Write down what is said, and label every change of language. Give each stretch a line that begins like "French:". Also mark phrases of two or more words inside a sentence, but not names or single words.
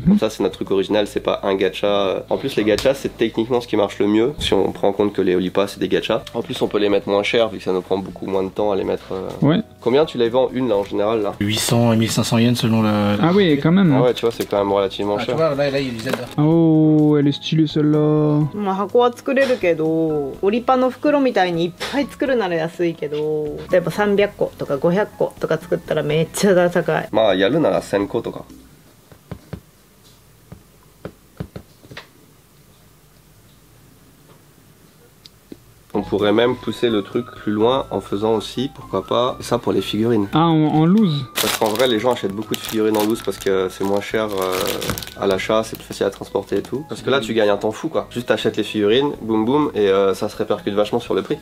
French: Comme ça c'est notre truc original, c'est pas un gacha. En plus les gachas c'est techniquement ce qui marche le mieux si on prend en compte que les Olipa c'est des gachas. En plus on peut les mettre moins cher vu que ça nous prend beaucoup moins de temps à les mettre. Ouais. Combien tu les vends une là en général là? 800 et 1500 yens selon le. Ah oui quand même. Ah Hein. ouais tu vois c'est quand même relativement Ah, tu cher. vois, là, il y a du Zelda. Oh, elle est stylée celle-là.
Japanese: まあ箱は作れるけどオリパの袋みたいにいっぱい作るなら安いけど例えば300個とか500個とか作ったらめっちゃ高い。まあやるなら1000個とか。
French: On pourrait même pousser le truc plus loin en faisant aussi, pourquoi pas, ça pour les figurines. Ah, en loose. Parce qu'en vrai, les gens achètent beaucoup de figurines en loose parce que c'est moins cher à l'achat, c'est plus facile à transporter et tout. Parce que là, tu gagnes un temps fou quoi. Juste t'achètes les figurines, boum boum, et ça se répercute vachement sur le prix.